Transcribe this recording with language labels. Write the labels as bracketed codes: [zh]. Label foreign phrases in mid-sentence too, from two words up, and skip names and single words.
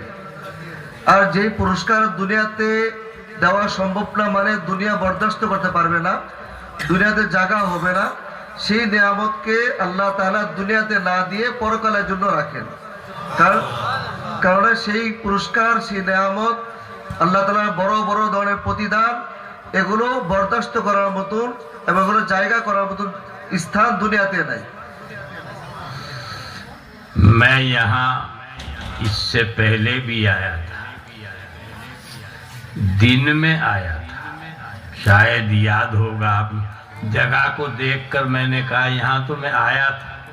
[bn] আর যেই পুরস্কার দুনিয়াতে দেওয়া সম্ভব না, মানে দুনিয়া বরদাস্ত করতে পারবে না, দুনিয়াতে জায়গা হবে না, সেই নিয়ামতকে আল্লাহ তাআলা দুনিয়াতে না দিয়ে পরকালের জন্য রাখেন। কারণ সেই পুরস্কার, সেই নিয়ামত, আল্লাহ তাআলার বড় বড় ধরনের প্রতিদান, এগুলো বরদাস্ত করার মতন এবং এগুলো জায়গা করার মতন স্থান দুনিয়াতে নাই। [ur] میں یہاں اس سے پہلے بھی آیا تھا، دن میں آیا تھا، شاید یاد ہوگا آپ جگہ کو دیکھ کر میں نے کہا یہاں تو میں آیا تھا۔